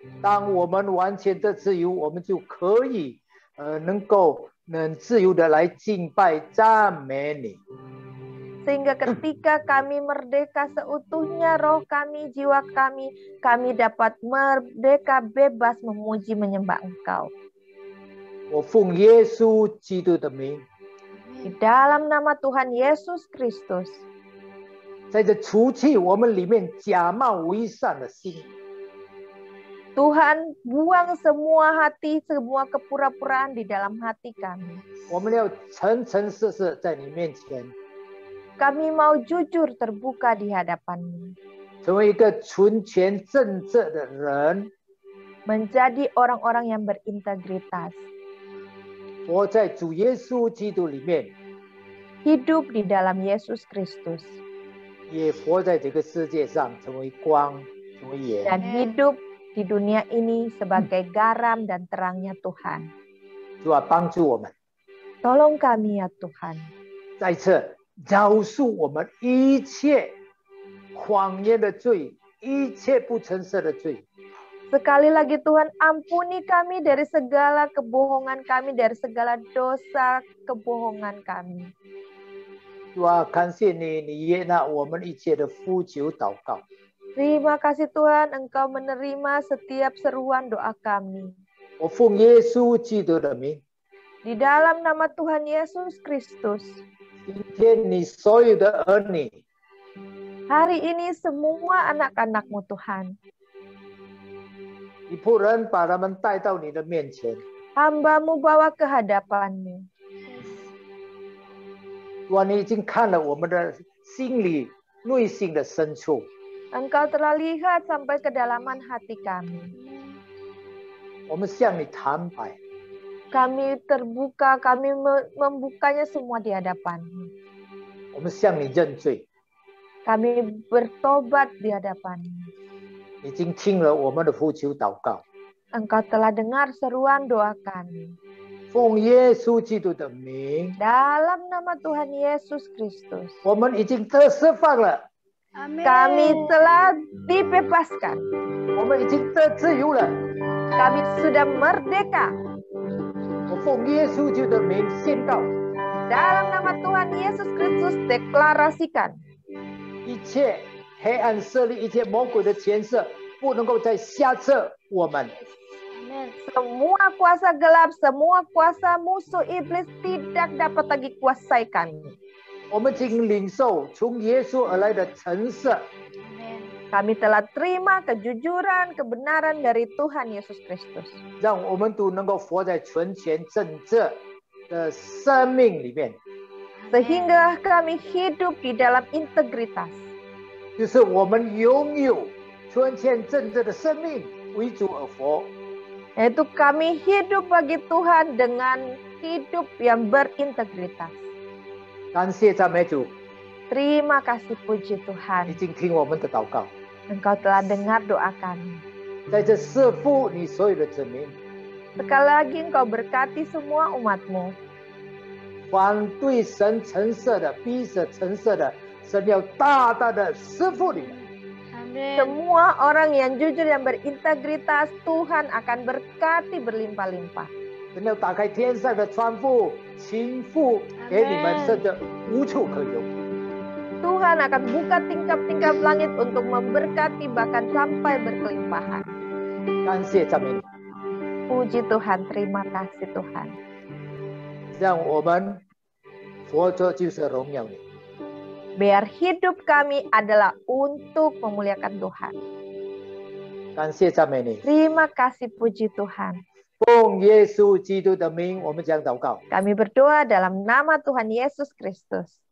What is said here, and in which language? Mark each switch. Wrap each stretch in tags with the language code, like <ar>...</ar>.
<zh>当我们完全的自由，我们就可以能自由的来敬拜赞美你。</zh> <id>Sehingga ketika kami merdeka seutuhnya, roh kami, jiwa kami dapat merdeka bebas memuji menyembah Engkau.</id> <zh>我奉耶稣基督的名，</zh> <id>Di dalam nama Tuhan Yesus Kristus,</id> <zh>在这除去我们里面假冒伪善的心，</zh> <id>Tuhan buang semua hati, semua kepura-puraan di dalam hati kami.</id> <zh>我们要诚诚实实在你面前，</zh> <id>Kami mau jujur terbuka di hadapan-Mu,</id> <zh>成为一个纯全正直的人，</zh> <id>menjadi orang-orang yang berintegritas,</id> <zh>活在主耶稣基督里面，</zh> <id>hidup di dalam Yesus Kristus,</id> <zh>也活在这个世界上，成为光，成为盐。</zh> <id>dan hidup di dunia ini sebagai garam dan terangnya Tuhan.</id> <zh>主啊，帮助我们，</zh> <id>Tolong kami ya Tuhan.</id> <zh>再次饶恕我们一切谎言的罪，一切不诚实的罪。</zh> <id>Sekali lagi Tuhan, ampuni kami dari segala kebohongan kami, dari segala dosa kebohongan kami.</id> <zh>主啊，感谢你，你悦纳我们一切的呼求祷告。</zh> <id>Terima kasih Tuhan, Engkau menerima setiap seruan doa kami.</id> <zh>我奉耶稣基督的名，</zh> <id>Di dalam nama Tuhan Yesus Kristus,</id> <zh>今天你所有的儿女，</zh> <id>hari ini semua anak-anak-Mu Tuhan,</id> <zh>你仆人把他们带到你的面前。</zh> <id>hamba-Mu bawa ke hadapan-Mu.</id> <zh>主啊，你已经看了我们的心里内心的深处，</zh> <id>Engkau telah lihat sampai kedalaman hati kami.</id> <zh>我们向你坦白，</zh> <id>Kami terbuka, kami membukanya semua di hadapan-Mu.</id> <zh>我们向你认罪。</zh> <id>Kami bertobat di hadapan-Mu.</id> <zh>已经听了我们的呼求祷告，</zh> <id>Engkau telah dengar seruan doa kami.</id> <zh>奉耶稣基督的名，</zh> <id>Dalam nama Tuhan Yesus Kristus,</id> <zh>我们已经得释放了，</zh> <id>kami telah dibebaskan.</id> <zh>我们已经得自由了。</zh> <id>Kami sudah merdeka.</id> <zh>我奉耶稣基督的名宣告，</zh> <id>Dalam nama Tuhan Yesus Kristus, deklarasikan.</id> <zh>一切黑暗势力、一切魔鬼的权势，不能够再下策我们。</zh> <id>Semua kuasa gelap, semua kuasa musuh iblis tidak dapat lagi kuasai kami.</id> <zh>我们请领受从耶稣而来的诚实，</zh> <id>Kami telah terima kejujuran, kebenaran dari Tuhan Yesus Kristus.</id> <zh>让我们都能够活在纯全正直的生命里面，</zh> <id>Sehingga kami hidup di dalam integritas.</id> <zh>就是我们拥有纯全正直的生命，为主而活。</zh> <id>Yaitu kami hidup bagi Tuhan dengan hidup yang berintegritas.</id> <zh>感谢赞美主，</zh> <id>Terima kasih puji</id> <zh>已</zh> <id>Tuhan.</id> <zh>经听我们的祷告，</zh> <id>Engkau telah dengar doa kami.</id> <zh>在这赐福你所有的子民，</zh> <id>Sekali lagi Engkau berkati semua umat-Mu.</id> <zh>反对神橙色的、逼着橙色的，神要大大的赐福你们。</zh> <id>Semua orang yang jujur, yang berintegritas, Tuhan akan berkati berlimpah-limpah.</id> <zh>神要打开天上的窗户，倾覆给你们，甚至无处可容。</zh> <id>Tuhan akan buka tingkap-tingkap langit untuk memberkati bahkan sampai berkelimpahan.</id> <zh>感谢赞美你，</zh> <id>Puji Tuhan, terima kasih Tuhan.</id> <zh>让我们活着就是荣耀你。</zh> <id>Biar hidup kami adalah untuk memuliakan Tuhan.</id> <zh>感谢赞美你，</zh> <id>Terima kasih puji Tuhan.</id> <zh>奉耶稣基督的名，我们将祷告。</zh> <id>Kami berdoa dalam nama Tuhan Yesus Kristus.</id>